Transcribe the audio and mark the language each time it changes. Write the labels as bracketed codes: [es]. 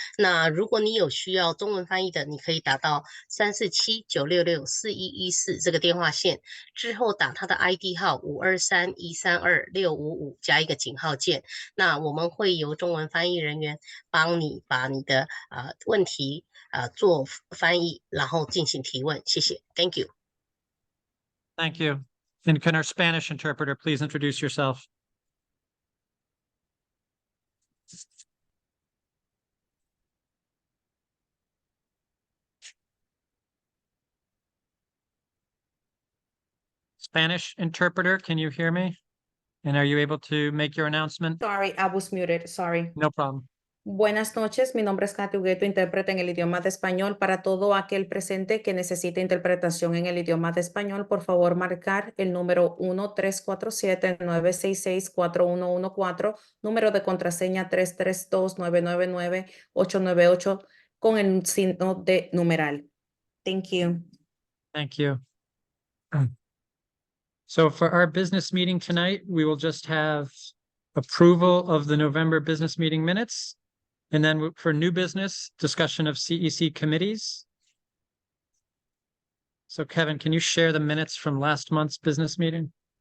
[zh] 那如果你有需要中文翻译的，你可以打到347-966-4114这个电话线，之后打他的 ID 号523-132-655加一个井号键。那我们会由中文翻译人员帮你把你的问题做翻译，然后进行提问。谢谢 [en] ，Thank you. Thank you. And can our Spanish interpreter please introduce yourself? Spanish interpreter, can you hear me? And are you able to make your announcement? Sorry, I was muted. Sorry. No problem. [es] Buenas noches, mi nombre es Katy Hugueto, intérprete en el idioma de español. Para todo aquel presente que necesite interpretación en el idioma de español, por favor marcar el número 1-347-966-4114, número de contraseña 332-999-898 con el signo de numeral. [en] Thank you. Thank you. So for our business meeting tonight, we will just have approval of the November business meeting minutes. And then for new business, discussion of CEC committees. So Kevin, can you share the minutes from last month's business meeting?